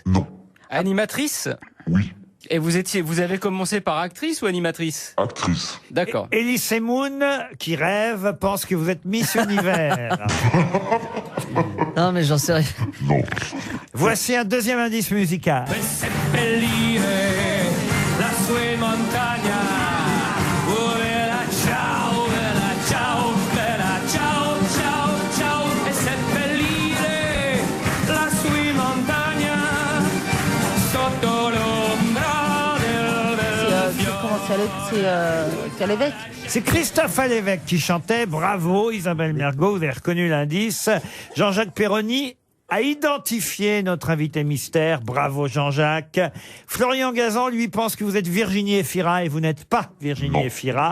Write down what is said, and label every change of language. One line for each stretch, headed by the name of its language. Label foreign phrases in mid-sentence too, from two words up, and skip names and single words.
French: Animatrice? Oui. Et vous avez commencé par actrice ou animatrice? Actrice. D'accord. Elise Moon, qui rêve, pense que vous êtes Miss Univers. Non, mais j'en sais rien. Non. Voici un deuxième indice musical.
Italian: Seppellire la sua montagna. Oh, bella ciao, ciao, ciao. E seppellire la sua montagna sotto l'ombra del
French: C'est à l'évêque. C'est Christophe Alévèque qui chantait. Bravo Isabelle Mergo, vous avez reconnu l'indice. Jean-Jacques Perroni a identifié notre invité mystère. Bravo Jean-Jacques. Florian Gazan, lui, pense que vous êtes Virginie Efira et vous n'êtes pas Virginie Efira.